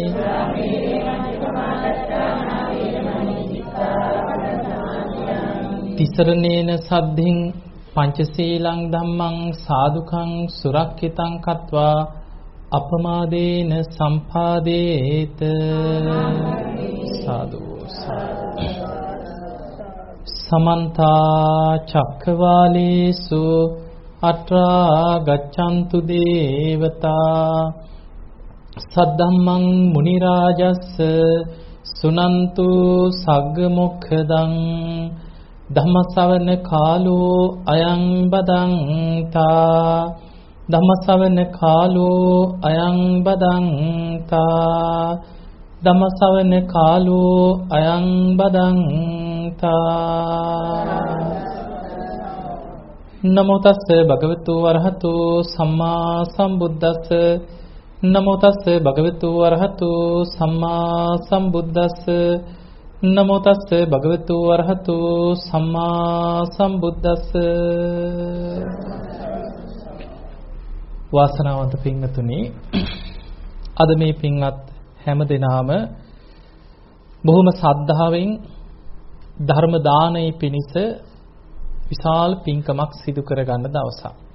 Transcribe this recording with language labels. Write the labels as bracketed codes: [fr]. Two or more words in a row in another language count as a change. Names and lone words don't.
[pi] තිසරණේන සද්ධින් පංචශීලං ධම්මං සාදුකං සුරක්ඛිතං කତ୍වා අපමාදේන සම්පාදේත සාදු සමන්ත චක්කවාලේසු අත්‍රා ගච්ඡන්තු දේවතා සද්ධම්මං මුනි රාජස්ස සුනන්තු සග්ග මොක්ඛදං ධම්මසවන කාලෝ අයං බදන්තා ධම්මසවන කාලෝ අයං බදන්තා ධම්මසවන කාලෝ අයං බදන්තා නමෝ තස්ස භගවතු වරහතු සම්මා සම්බුද්දස්ස නමෝ තස්ස භගවතු වරහතු සම්මා සම්බුද්දස්ස නමෝ තස්ස භගවතු වරහතු සම්මා සම්බුද්දස්ස [si] වාසනාවන්ත පින්වතුනි අද මේ පින්වත් හැම දිනාම බොහොම ශ්‍රද්ධාවෙන් ධර්ම දානයේ පිණිස විශාල පින්කමක් සිදු කරගන්න දවසක්.